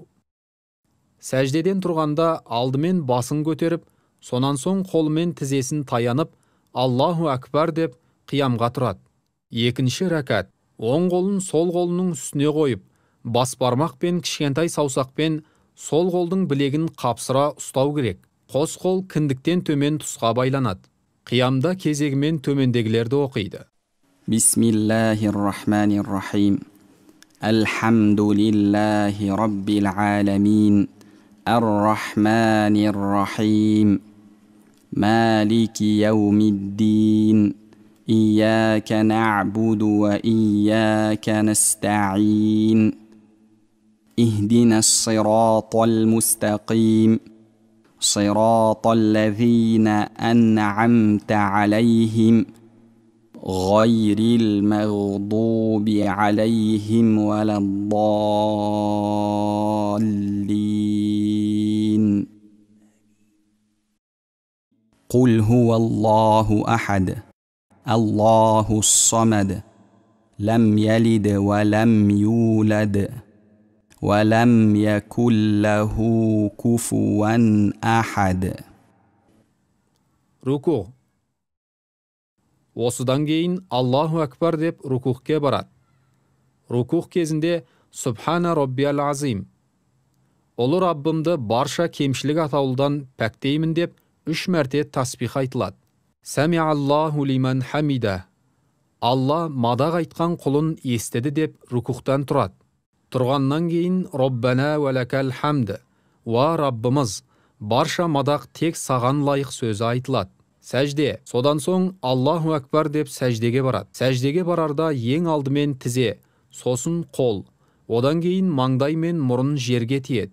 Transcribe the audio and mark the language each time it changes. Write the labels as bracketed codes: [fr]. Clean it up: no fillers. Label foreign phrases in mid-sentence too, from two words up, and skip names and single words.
[kk] Сәждеден тұрғанда алдымен басын көтеріп, сонан соң қолымен тізесін таянып, [ar] الله أكبر [kk] деп қиямға тұрады. 2-ші рәкат. Оң қолын сол қолының үстіне қойып, бас бармақ пен кішкентай саусақпен сол қолдың білегін қапсыра ұстау керек. Қос қол кіндіктен төмен тұсқа байланады. Қиямда кезегімен төмендегілерді оқиды. [ar] بسم الله الرحمن الرحيم. الحمد لله رب العالمين. الرحمن الرحيم. مالك يوم الدين. إياك نعبد وإياك نستعين. اهدنا الصراط المستقيم. صراط الذين أنعمت عليهم غير المغضوب عليهم ولا الضالين قل هو الله أحد الله الصمد لم يلد ولم يولد ولم يكن له كفوا أحد. [kk] Руку. Осыдан кейін [ar] الله أكبر [kk] деп рукухке барады. Рукух кезінде [ar] سبحان ربي العظيم. [kk] Ұлы Раббымды барша кемшілік атаулыдан пәктеймін деп 3 мәрте таспих айтылады. [ar] سمع الله لمن حمده. [kk] Алла мадақ айтқан құлын естіді деп рукухтан тұрады. Тұрғаннан кейін [ar] ربنا ولك الحمد, [kk] уа Раббымыз, барша мадақ тек саған лайық сөзі айтылады. Сәжде, содан соң [ar] الله أكبر [kk] деп сәждеге барады. Сәждеге барарда ең алдымен тізе, сосын қол, одан кейін маңдай мен мұрын жерге тиеді.